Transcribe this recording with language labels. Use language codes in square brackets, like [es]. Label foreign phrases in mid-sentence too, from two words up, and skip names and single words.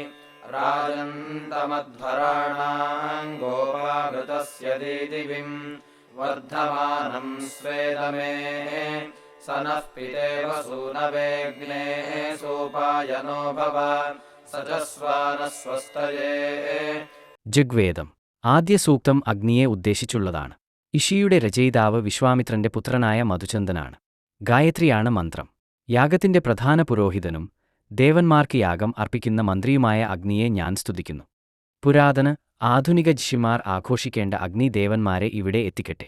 [sa] राजन्तमध्वराणां गोपामृतस्य दीदिविं वर्धमानं स्वेदमे स नः पितेव सूनवेग्ने सोपायनो भव सजस्वानः स्वस्तये। [ml] ഋഗ്വേദം ആദ്യ സൂക്തം അഗ്നിയെ ഉദ്ദേശിച്ചുള്ളതാണ്. ഇഷിയുടെ രചയിതാവ് വിശ്വാമിത്രന്റെ പുത്രനായ മധുചന്ദനാണ്. ഗായത്രിയാണ് മന്ത്രം. യാഗത്തിന്റെ പ്രധാന പുരോഹിതനും ദേവന്മാർക്ക് യാഗം അർപ്പിക്കുന്ന മന്ത്രിയുമായ അഗ്നിയെ ഞാൻ സ്തുതിക്കുന്നു. പുരാതന ആധുനിക ഋഷിമാർ ആഘോഷിക്കേണ്ട അഗ്നി ദേവന്മാരെ ഇവിടെ എത്തിക്കട്ടെ.